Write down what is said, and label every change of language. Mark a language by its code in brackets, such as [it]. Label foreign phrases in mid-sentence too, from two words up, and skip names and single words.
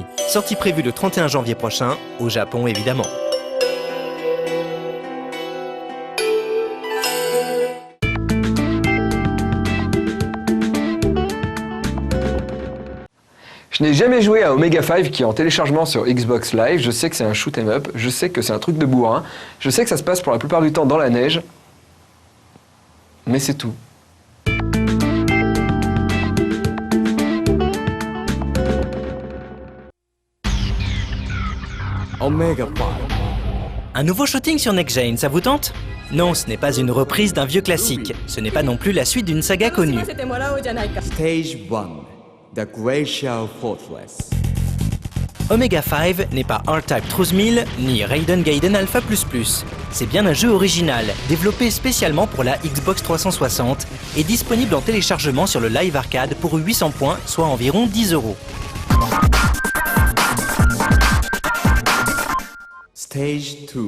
[fr] Sortie prévue le 31 janvier prochain, au Japon évidemment. Je n'ai jamais joué à Omega 5 qui est en téléchargement sur Xbox Live, je sais que c'est un [en] shoot 'em up, [fr] je sais que c'est un truc de bourrin, je sais que ça se passe pour la plupart du temps dans la neige, mais c'est tout. Omega 5. Un nouveau shooting sur Next Gen, ça vous tente? Non, ce n'est pas une reprise d'un vieux classique, ce n'est pas non plus la suite d'une saga connue. [en] Stage 1. The Glacial Fortress. [fr] Omega 5 n'est pas R-Type Truth Mill ni Raiden Gaiden Alpha++. C'est bien un jeu original, développé spécialement pour la Xbox 360 et disponible en téléchargement sur le Live Arcade pour 800 points, soit environ 10 €. Stage 2.